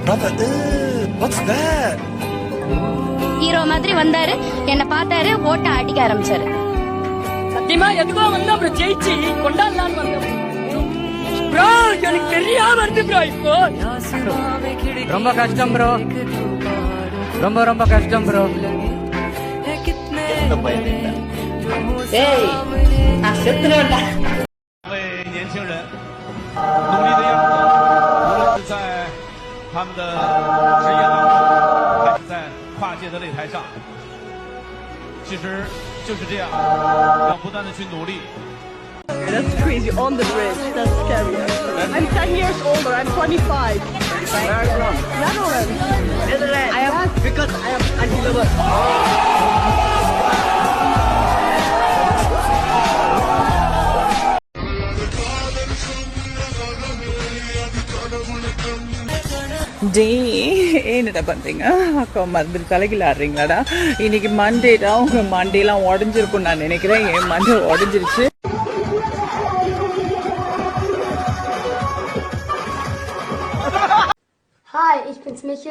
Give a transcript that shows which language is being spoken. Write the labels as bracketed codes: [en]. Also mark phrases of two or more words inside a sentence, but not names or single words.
[ta] ஹீரோ மாதிரி வந்தாரு, என்ன பார்த்தாரு, ஓட்ட அடிக்க ஆரம்பிச்சாரு. சத்தியமா எதுவோ வந்து அப்புறம் ஜெயிச்சு கொண்டாடலான்னு வந்தேன் ப்ரோ. எனக்கு தெரியாம இருந்து ப்ரோ. இப்போ ரொம்ப கஷ்டம் ப்ரோ, ரொம்ப கஷ்டம் ப்ரோ. [zh] 年轻人努力的样子，无论是在他们的职业当中，还是在跨界的擂台上，其实就是这样，要不断的去努力。 [en] That's crazy on the bridge. That's scary. I'm 10 years older. I'm 25. Where from? Netherlands. Netherlands. I am because I am anti-lover. [ta] என்னடா பண்றீங்க? அக்கா மருந்து தலைகில ஆடுறீங்களாடா? இன்னைக்கு மண்டேடா, உங்க மண்டேலாம் உடஞ்சிருக்கும் நான் நினைக்கிறேன். என் மண்டே உடஞ்சிருச்சு. [de] Hi, ich bin's Michel.